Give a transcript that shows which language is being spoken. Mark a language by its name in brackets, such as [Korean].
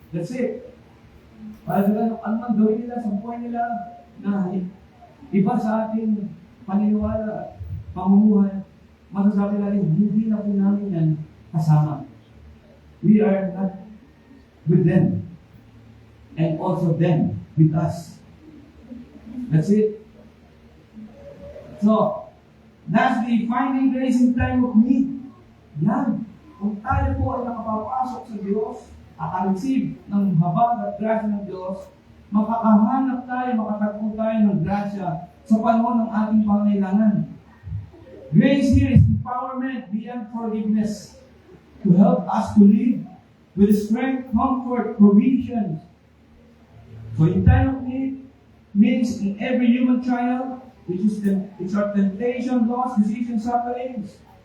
[English] That's it. [Filipino] Para sa ganun, ano man gawin nila sa buhay nila na iba sa ating paniniwala at pamumuhay, masasabi natin, hindi na po namin yan kasama. [English] We are not with them. And also them with us. That's it. So, lastly, finding grace in time of need. [Filipino] Yan. Kung tayo po ay nakapapasok sa Diyos, receive ng habag at grasya ng Diyos, makakahanap tayo, makatagpo tayo ng grasya sa panahon ng ating pangailangan. [English] Grace here is empowerment beyond forgiveness to help us to live with strength, comfort, provisions. So in time of need means in every human trial, which is it's our temptation, loss, decision, sufferings.